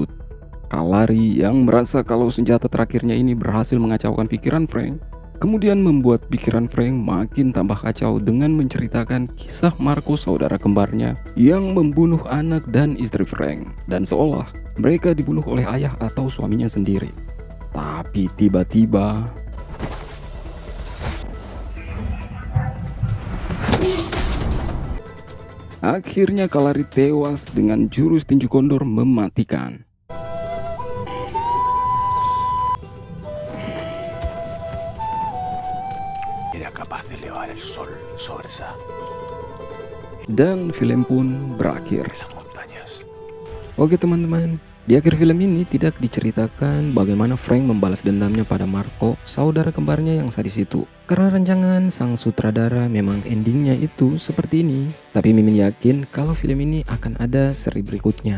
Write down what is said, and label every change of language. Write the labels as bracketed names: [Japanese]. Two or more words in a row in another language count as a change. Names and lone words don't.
[Indonesian] Kalari yang merasa kalau senjata terakhirnya ini berhasil mengacaukan pikiran Frank, kemudian membuat pikiran Frank makin tambah kacau dengan menceritakan kisah Marco saudara kembarnya yang membunuh anak dan istri Frank, dan seolah mereka dibunuh oleh ayah atau suaminya sendiri. Tapi tiba-tiba akhirnya Kalari tewas dengan jurus tinju kondor mematikan. [Spanish] Era capaz de elevar el sol sobre [Indonesian] Dan film pun berakhir. [Spanish] las montañas. [Indonesian] Oke teman-teman, di akhir film ini tidak diceritakan bagaimana Frank membalas dendamnya pada Marco, saudara kembarnya yang sadis itu. Karena rancangan sang sutradara memang endingnya itu seperti ini. Tapi Mimin yakin kalau film ini akan ada seri berikutnya.